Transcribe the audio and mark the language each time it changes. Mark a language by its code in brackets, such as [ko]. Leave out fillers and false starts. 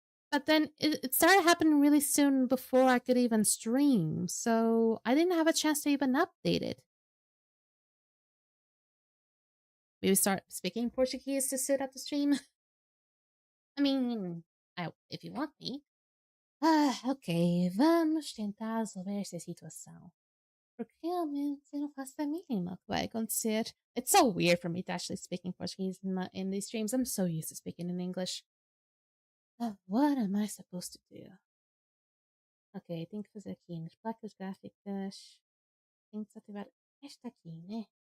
[en] But then it started happening really soon before I could even stream, so I didn't have a chance to even update it. Maybe start speaking Portuguese to sit at the stream? I mean, if you want me. [pt] Ok, vamos tentar resolver essa situação. Porque realmente eu não faço a mínima o que vai acontecer. [en] It's so weird for me to actually speaking Portuguese in these streams. I'm so used to speaking in English. What am I supposed to do? [pt] Ok, tenho que fazer aqui nas placas gráficas. Tenho que desativar esta aqui, né?